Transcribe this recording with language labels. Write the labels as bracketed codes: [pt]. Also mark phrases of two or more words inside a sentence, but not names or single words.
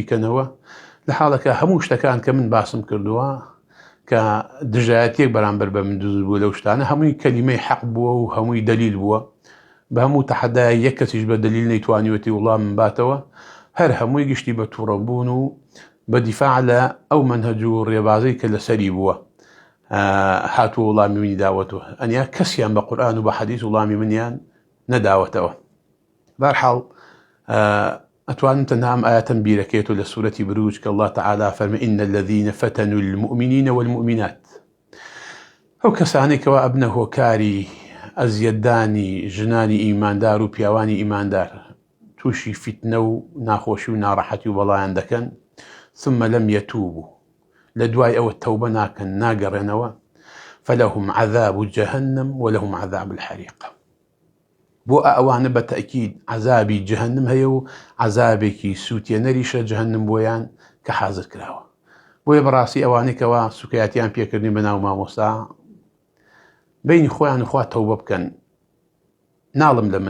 [ckb] کەنەوە، لە حاڵەکە هەموو شتەکان کە من باسم کردووە کە دژایەتێک بەرامبەر بە من دروست بووە لەو شتانە هەمووی کەلیمەی حەق بووە و هەمووی دەلیل بووە، بە هەموو تەحەدای یەک کەسیش بە دەلیل نەیتوانیوەتی وڵام من باتەوە، هەر هەمووی گشتی بە تووڕەبوون و بە دیفاع لە ئەو مەنهەج و ڕێبازەی کە لەسەری بووە هاتووە وڵامی منی داوەتەوە. ئەنیا کەسیان بە قورئان و بە حەدیث وڵامی منیان نەداوەتەوە. بەهەرحاڵ ئەتوانم تەنها ئەم ئایەتەم بیرەکەیتەوە لە سوورەتی بروج کە [ar] الله تعالى [ckb] فەرمێ [ar] إن الذين فتنوا المؤمنين والمؤمنات، [ckb] ئەو کەسانێک کەوا ئەبنە هۆکاری ئەزیەتدانی ژنانی ئیماندار و پیاوانی ئیماندار، تووشی فیتنە و ناخۆشی و ناڕەحەتی و بەڵایان دەکەن، [ar] ثم لم يتوبوا، [ckb] لە دوای ئەوە تەوبە ناکەن ناگەڕێنەوە، [ar] فلهم عذاب جهنم ولهم عذاب الحريق. [ckb] بۆ ئەوانە بە تەئکید عەزابی جەهەنم هەیە و عەزابێکی سووتێنەریشە جەهەنم بۆیان کە حازر کراوە. بۆیە بەڕاستی ئەوانێکەوە سوکایەتیان پێکردنی بەناو مامۆستا بینی خۆیان و خوا تەوبە بکەن، ناڵم لە من